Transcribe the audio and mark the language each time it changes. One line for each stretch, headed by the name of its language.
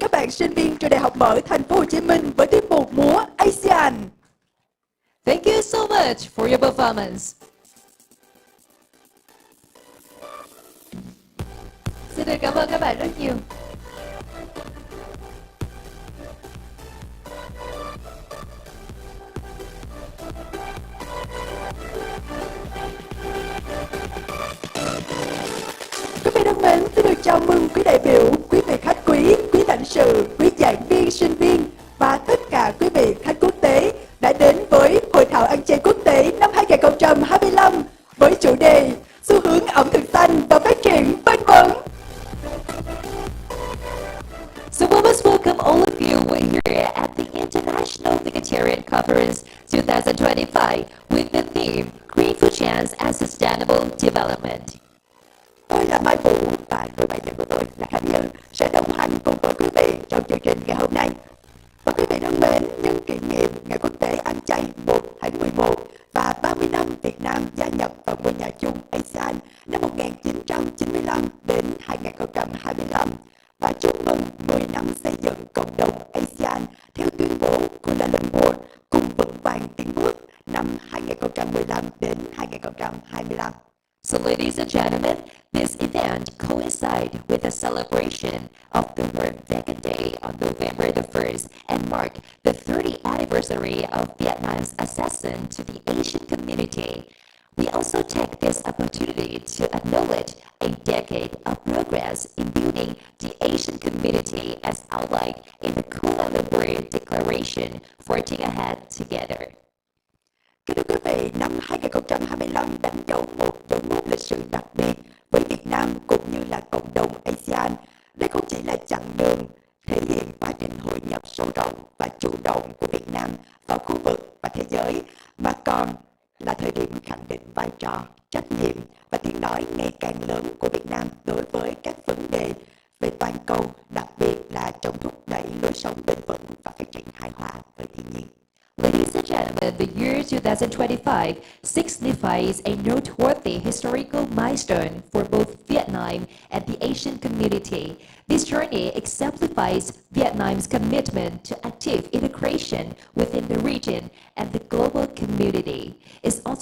Vietnamese: Sinh viên trường Đại học Mở Thành phố Hồ Chí Minh với tiết mục múa ASEAN.
English: Thank you so much for your performance.
Vietnamese: Xin được cảm ơn các bạn rất nhiều. Quý vị thân mến, xin được chào mừng quý đại biểu, quý vị khách quý, quý lãnh sự, quý giảng viên, sinh viên và tất cả quý vị khách quốc tế đã đến với Hội thảo ăn chay quốc tế năm 2025 với chủ đề xu hướng ẩm thực xanh và phát triển bền vững.
English: So we must welcome all of you here at the International Vegetarian Conference 2025 with the theme Green Food Chance and Sustainable Development.
Vietnamese: Tôi là Mai Vũ và người bạn thân của tôi là Khánh Nhân sẽ đồng hành cùng với quý vị trong chương trình ngày hôm nay. Và quý vị thân mến, nhân kỷ niệm Ngày Quốc tế Ăn chay 1 tháng 11 và 30 năm Việt Nam gia nhập vào ngôi nhà chung ASEAN năm 1995 đến 2025 và chúc mừng 10 năm xây dựng cộng đồng ASEAN theo tuyên bố Kuala Lumpur cùng vững vàng tiến bước năm 2015 đến 2025.
English: So ladies and gentlemen, this event coincides with the celebration of the World Vegan Day on November the 1st and mark the 30th anniversary of Vietnam's accession to the Asian community. We also take this opportunity to acknowledge a decade of progress in building the Asian community as outlined in the Kuala Lumpur Declaration, Forging Ahead Together.
Vietnamese: Kính thưa quý vị, năm 2025 đánh dấu một dấu mốc lịch sử đặc biệt với Việt Nam cũng như là cộng đồng ASEAN. Đây không chỉ là chặng đường thể hiện quá trình hội nhập sâu rộng và chủ động của Việt Nam vào khu vực và thế giới, mà còn là thời điểm khẳng định vai trò, trách nhiệm và tiếng nói ngày càng lớn của Việt Nam đối với các vấn đề về toàn cầu, đặc biệt là trong thúc đẩy lối sống bền vững và phát triển hài hòa với thiên nhiên.
English: Ladies and gentlemen, the year 2025 signifies a noteworthy historical milestone for both Vietnam and the Asian community. This journey exemplifies Vietnam's commitment to active integration within the region and the global community. It also